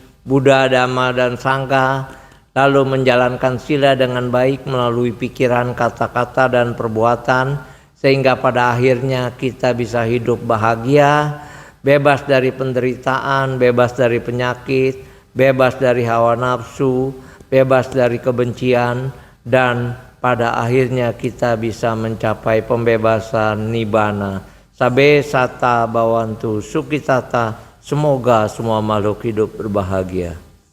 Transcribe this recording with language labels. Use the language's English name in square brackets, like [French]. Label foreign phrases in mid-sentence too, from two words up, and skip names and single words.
[Indonesian] Buddha, Dhamma, dan Sangha, lalu menjalankan sila dengan baik melalui pikiran, kata-kata, dan perbuatan, sehingga pada akhirnya kita bisa hidup bahagia, bebas dari penderitaan, bebas dari penyakit, bebas dari hawa nafsu, bebas dari kebencian, dan pada akhirnya kita bisa mencapai pembebasan nibbana. [Pali] Sabe sata bawantu sukitata, [Indonesian] semoga semua makhluk hidup berbahagia.